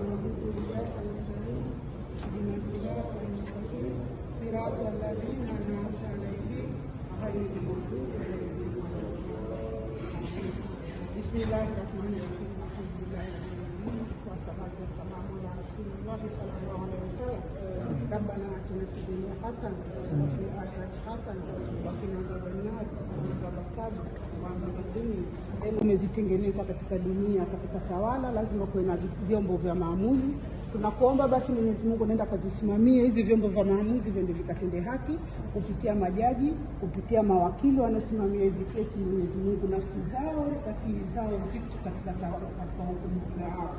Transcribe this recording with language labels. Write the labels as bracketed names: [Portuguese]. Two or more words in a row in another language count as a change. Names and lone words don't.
[Arabic] وإياك نستعين اهدنا الصراط المستقيم صراط الذين أنعمت عليهم غير المغضوب عليهم ولا الضالين. بسم الله الرحمن الرحيم. الحمد لله رب العالمين والصلاة والسلام على رسول الله صلى الله عليه وسلم. ربنا آتنا في الدنيا حسنة وفي الآخرة حسنة وقنا عذاب النار وعذاب القبر وعذاب الدنيا. [Swahili] Umezitengeneza katika dunia, katika tawala, lazima kuwe na vyombo vya maamuzi. Tunakuomba basi Mwenyezi Mungu nenda kazisimamie hizi vyombo vya maamuzi viende vikatende haki kupitia majaji, kupitia mawakili wanaosimamia hizi kesi. Mwenyezi Mungu nafsi zao, akili zao ziko katika tawala, katika hukumu yako.